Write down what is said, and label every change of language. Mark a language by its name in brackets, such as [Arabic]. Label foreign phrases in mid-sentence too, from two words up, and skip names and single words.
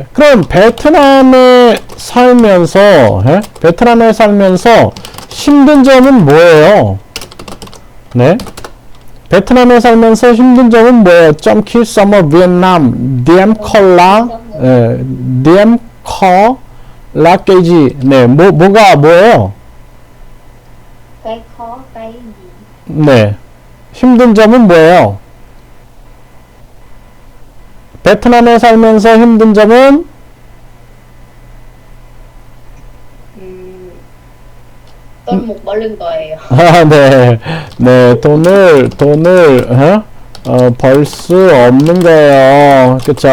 [Korean] 그럼 베트남에 살면서, 베트남에 살면서 힘든 점은 뭐예요? 네. 베트남에 살면서 힘든 점은 뭐예요? 점키, 서머, 베트남, DM 콜라, DM 콜라 깨지. 네. 뭐가 뭐예요? [Vietnamese] cái khó cái gì [Korean] 네. 힘든 점은 뭐예요? 베트남에 살면서 힘든 점은 돈 못 벌는 거예요. 네. 네. 돈을 벌 수 없는 거예요. 그쵸?